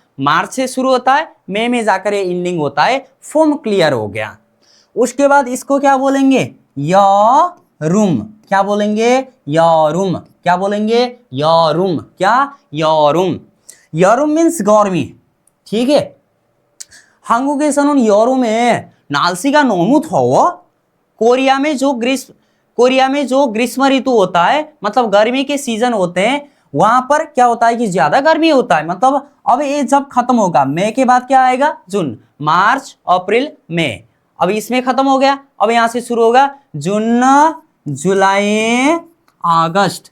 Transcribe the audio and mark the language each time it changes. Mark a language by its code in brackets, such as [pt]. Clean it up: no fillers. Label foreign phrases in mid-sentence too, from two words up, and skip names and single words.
[hi] मार्च से शुरू होता है, मई में जाकर ये एंडिंग होता है। फोम क्लियर हो गया। उसके बाद इसको क्या बोलेंगे, यरूम। क्या बोलेंगे, यरूम। क्या बोलेंगे, यरूम। क्या, यरूम। यरूम मीन्स गर्मी, ठीक है। [ko] 한국에서는 여름에 날씨가 너무 더워। [hi] कोरिया में जो ग्रीष्म ऋतु होता है, मतलब गर्मी के सीजन होते हैं, वहां पर क्या होता है कि ज्यादा गर्मी होता है। मतलब अब ये जब खत्म होगा, मई के बाद क्या आएगा, जून, मार्च अप्रैल मई। अब इसमें खत्म हो गया, अब यहां से शुरू होगा जून जुलाई अगस्त।